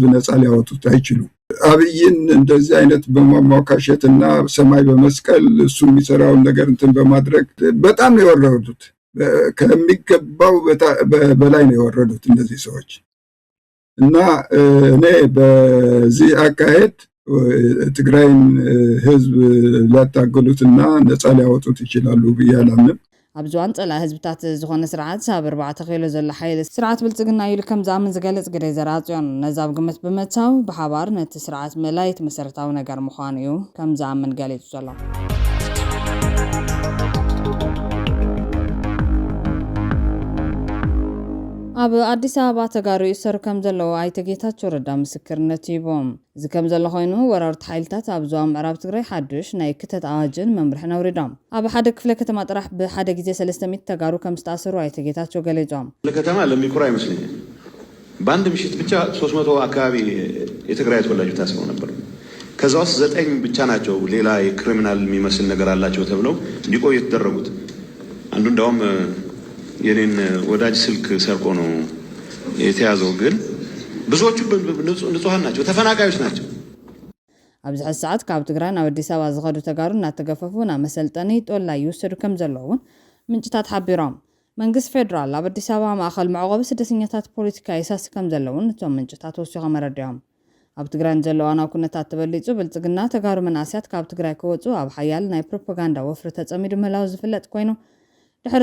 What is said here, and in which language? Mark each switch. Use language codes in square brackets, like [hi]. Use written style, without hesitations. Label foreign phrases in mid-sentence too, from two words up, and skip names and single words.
[am] ነፃ ሊያወጡት አይችሉም። አብይን እንደዚህ አይነት በማሟካሸትና ሰማይ በመስቀል እሱ የሚሰራውን ነገር እንትን በማድረግ በጣም ነው የወረዱት። ከሚገባው በላይ ነው የወረዱት እነዚህ ሰዎች እና እኔ በዚህ አካሄድ ትግራይን ህዝብ ሊያታገሉትና ነፃ ሊያወጡት ይችላሉ ብዬ አላምንም። [ti] ኣብዝዋን ጸላ ህዝብታት ዝኾነ ስርዓት ሳብ 4 ኪሎ ዘሎ ሓይሊ ስርዓት ብልጽግና ኢሉ ከም ዝኣምን ዝገልጽ ግደ ዘራጽዮን ነዛብ ግምት ብምእታው ብሓባር ነቲ ስርዓት መላይት መሰረታዊ ነገር ምዃኑ እዩ ከም ዝኣምን ገሊጹ ዘሎ። ኣብ ኣዲስ አበባ ተጋሩ ይሰሩ ከም ዘለዎ ኣይተ ጌታቸው ረዳ ምስክርነት ሂቦም። እዚ ከም ዘሎ ኮይኑ ወራርቲ ሓይልታት ኣብ ዞባ ምዕራብ ትግራይ ሓድሽ ናይ ክተት ኣዋጅን መምርሕን ኣውሪዶም። ኣብ ሓደ ክፍለ ከተማ ጥራሕ ብሓደ ግዜ 300 ተጋሩ ከም ዝተኣሰሩ ኣይተ ጌታቸው ገሊጾም። [am] ለከተማ ለሚኩራ ይመስለኛል በአንድ ምሽት ብቻ 300 አካባቢ የትግራይ ተወላጆች ታስረው ነበር። ከዛ ውስጥ 9 ብቻ ናቸው ሌላ የክሪሚናል የሚመስል ነገር አላቸው ተብለው እንዲቆዩ የተደረጉት። አንዱ እንደውም የኔን ወዳጅ ስልክ ሰርቆ ነው የተያዘው። ግን ብዙዎቹ ንጹሃን ናቸው፣ ተፈናቃዮች ናቸው። [ti] ኣብዚ ሰዓት ካብ ትግራይ ናብ አዲስ አበባ ዝኸዱ ተጋሩ እናተገፈፉ ናብ መሰልጠኒ ጦላይ ይወሰዱ ከም ዘለውን ምንጭታት ሓቢሮም። መንግስት ፌደራል ኣብ አዲስ አበባ ማእኸል መዕቆቢ ስደተኛታት ፖለቲካ ይሳስ ከም ዘለውን እቶም ምንጭታት ወሲኾም መረዲኦም። ኣብ ትግራይ ዘለዋ ናው ኩነታት ተበሊጹ ብልጽግና ተጋሩ መናእስያት ካብ ትግራይ ክወጹ ኣብ ሓያል ናይ ፕሮፓጋንዳ ወፍሪ ተጸሚዱ ምህላው ዝፍለጥ ኮይኑ ድሕሪ